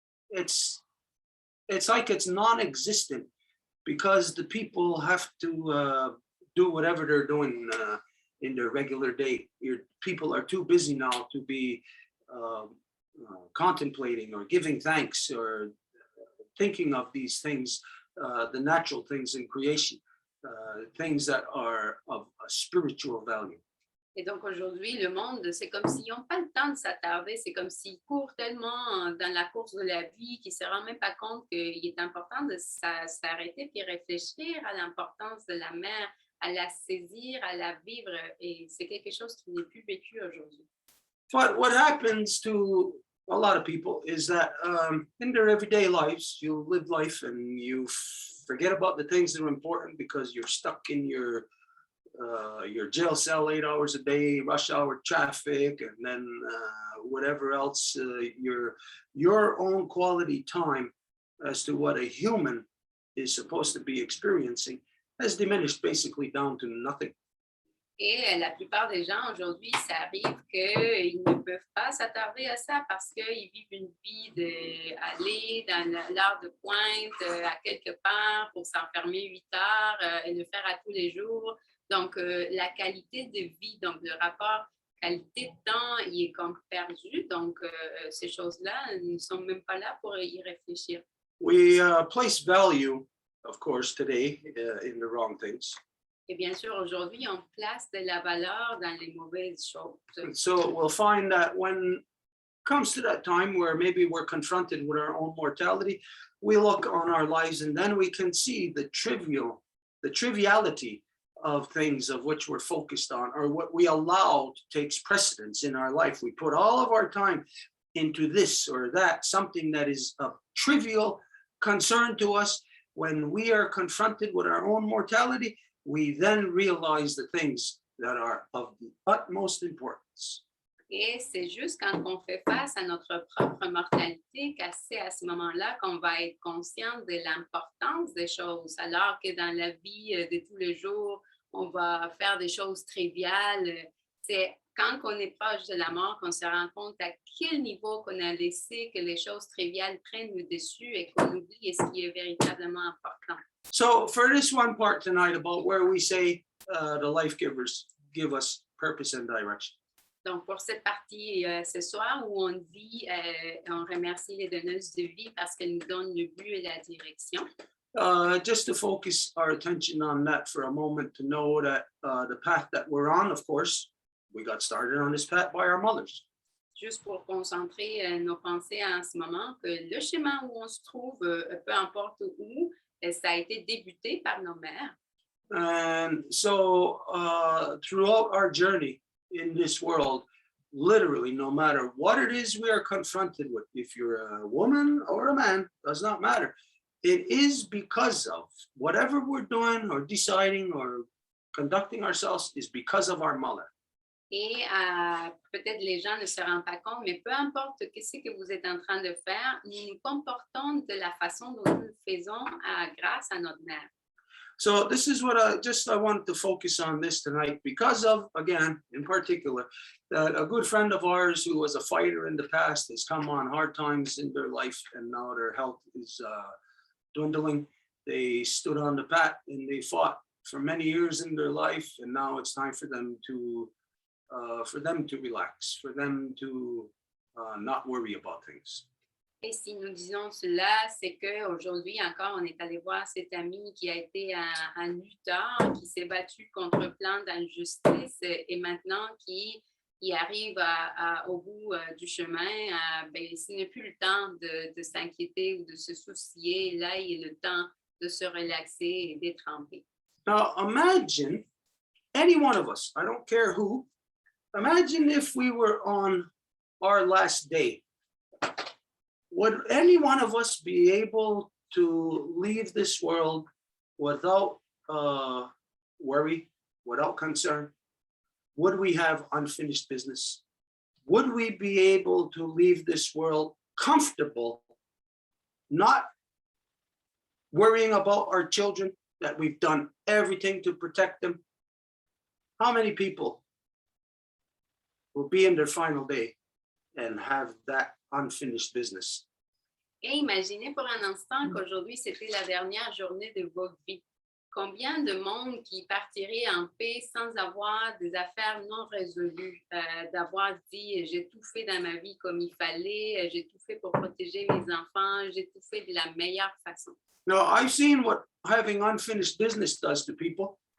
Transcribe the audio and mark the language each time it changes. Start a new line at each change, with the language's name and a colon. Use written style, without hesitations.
English: it's like it's non-existent, because the people have to do whatever they're doing in their regular day. People are too busy now to be contemplating or giving thanks or thinking of these things, the natural things in creation, things that are of a spiritual value.
French: Et donc aujourd'hui, le monde, c'est comme s'ils n'ont pas le temps de s'attarder, c'est comme s'ils courent tellement dans la course de la vie qu'ils ne se rendent même pas compte qu'il est important de s'arrêter et réfléchir à l'importance de la mère, à la saisir, à la vivre. Et c'est quelque chose qui n'est plus vécu aujourd'hui.
English: But what happens to a lot of people is that in their everyday lives, you live life and you forget about the things that are important because you're stuck in your jail cell 8 hours a day, rush hour traffic, and then whatever else, your own quality time as to what a human is supposed to be experiencing has diminished basically down to nothing.
French: Et la plupart des gens aujourd'hui, ça arrive qu'ils ne peuvent pas s'attarder à ça parce qu'ils vivent une vie d'aller dans l'heure de pointe à quelque part pour s'enfermer 8 heures et le faire à tous les jours. Donc, la qualité de vie, donc le rapport qualité de temps, il est comme perdu. Donc, ces choses-là, nous ne sommes même pas là pour y réfléchir.
English: We place value, of course, today in the wrong things.
French: Et bien sûr, aujourd'hui, on place de la valeur dans les mauvaises choses.
English: And so we'll find that when it comes to that time where maybe we're confronted with our own mortality, we look on our lives and then we can see the triviality of things of which we're focused on or what we allow takes precedence in our life. We put all of our time into this or that, something that is of trivial concern to us. When we are confronted with our own mortality, we then realize the things that are of the utmost importance.
French: Et c'est juste quand on fait face à notre propre mortalité qu'à ce moment-là qu'on va être conscient de l'importance des choses, alors que dans la vie de tous les jours, on va faire des choses triviales. C'est quand on est proche de la mort qu'on se rend compte à quel niveau qu'on a laissé que les choses triviales prennent le dessus et qu'on oublie ce qui est véritablement important.
English: So for this one part tonight about where we say the life givers give us purpose and direction.
French: Donc, pour cette partie ce soir où on dit, on remercie les donneuses de vie parce qu'elles nous donnent le but et la direction.
English: Just to focus our attention on that for a moment, to know that the path that we're on, of course, we got started on this path by our mothers.
French: Juste pour concentrer nos pensées en ce moment, que le chemin où on se trouve, peu importe où, ça a été débuté par nos mères.
English: And so throughout our journey in this world, literally, no matter what it is we are confronted with, if you're a woman or a man, does not matter. It is because of whatever we're doing or deciding or conducting ourselves is because of our mother.
French: Et peut-être les gens ne se rendent pas compte, mais peu importe ce que vous êtes en train de faire, nous nous comportons de la façon dont nous le faisons grâce à notre mère.
English: So this is what I wanted to focus on this tonight because of, again, in particular, that a good friend of ours who was a fighter in the past has come on hard times in their life and now their health is dwindling. They stood on the pat and they fought for many years in their life, and now it's time for them to relax, for them to not worry about things.
French: Et si nous disons cela, c'est qu'aujourd'hui encore, on est allé voir cet ami qui a été un lutteur, qui s'est battu contre plein d'injustices et maintenant qui arrive au bout du chemin, ce n'est plus le temps de s'inquiéter ou de se soucier. Là, il est le temps de se relaxer et d'être en paix.
English: Now, imagine any one of us, I don't care who, imagine if we were on our last day. Would any one of us be able to leave this world without worry, without concern? Would we have unfinished business? Would we be able to leave this world comfortable, not worrying about our children, that we've done everything to protect them? How many people will be in their final day and have that unfinished business?
French: Et imaginez pour un instant qu'aujourd'hui, c'était la dernière journée de votre vie. Combien de monde qui partirait en paix sans avoir des affaires non résolues, d'avoir dit j'ai tout fait dans ma vie comme il fallait, j'ai tout fait pour protéger mes enfants, j'ai tout fait de la meilleure façon.
English: Now, I've seen what having unfinished business does to people.